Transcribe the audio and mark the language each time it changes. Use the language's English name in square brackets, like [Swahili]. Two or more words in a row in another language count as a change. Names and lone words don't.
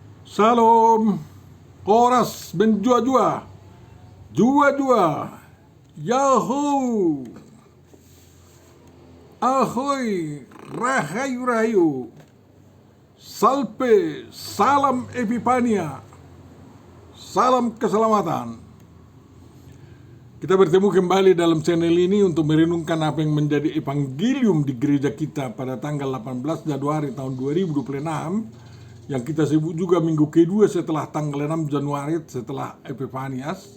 [Indonesian] Salam, koras menjua-jua, jua-jua, yahoo, ahoy, rahayu-rahayu, salpe, salam epipania, salam keselamatan. Kita bertemu kembali dalam channel ini untuk merenungkan apa yang menjadi evangelium di gereja kita pada tanggal 18 Januari tahun 2026, yang kita sebut juga minggu kedua setelah tanggal 6 Januari setelah Epifanias.